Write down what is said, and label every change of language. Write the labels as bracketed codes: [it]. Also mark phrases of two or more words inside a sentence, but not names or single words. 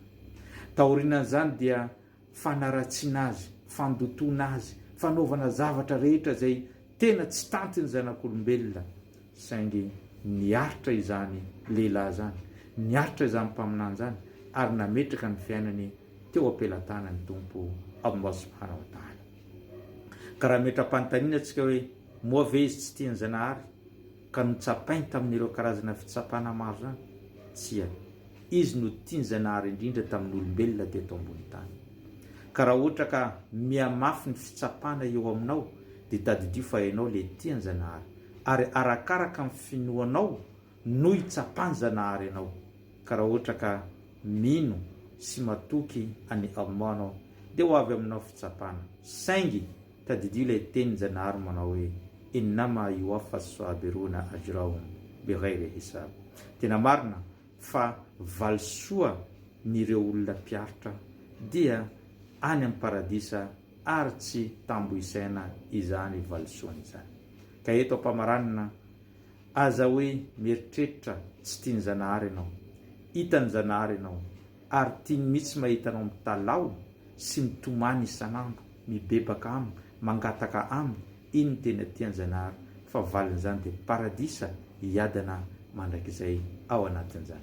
[mg] Taorianan'izany dia fanaratsiana azy, fandotona azy, fanaovana zavatra rehetra izay tena tsy tanty ny zanak'olombelona, saingy niaritra izany lehilahy zany, niaritra izany mpaminany zany, ary nametraka ny fiainany teo ampelantanany tompo Allah [ar] سبحانه وتعالى. [mg] Ka raha metra-panontaniana antsika hoe moa ve izy tsy tiany zanahary ka notsapainy tamin'ireo karazana fitsapana maro zany? Tsia, izy no tiany zanahary indrindra tamin'ny olombelona teto ambony tany. Ka raha ohatra ka mihamafy ny fitsapana eo aminao dia tadidio fa ianao le tiany zanahary, ary arakaraka ny finoanao no hitsapany zanahary ianao. Ka raha ohatra ka mino sy matoky any Allah anao dia ho avy aminao fitsapana. Saingy tadidio ilay teny zanahary manao hoe [ar] إنما يوفى الصابرون أجرهم بغير حساب. [mg] Tena marina fa valisoa n'ireo olona mpiaritra dia any amin'ny paradisa ary tsy tamboisaina izany valisoany izany. Ka eto ampamaranina, aza hoe mieritreritra tsy tiany zanahary ianao, hitany zanahary ianao, ary tiany mihitsy mahitanao mitalao sy mitomany isanandro, mibebaka aminy, mangataka aminy, iny tena tiany zanahary, fa valiny zany dia paradisa hiadana mandrakizay ao anatin'izany.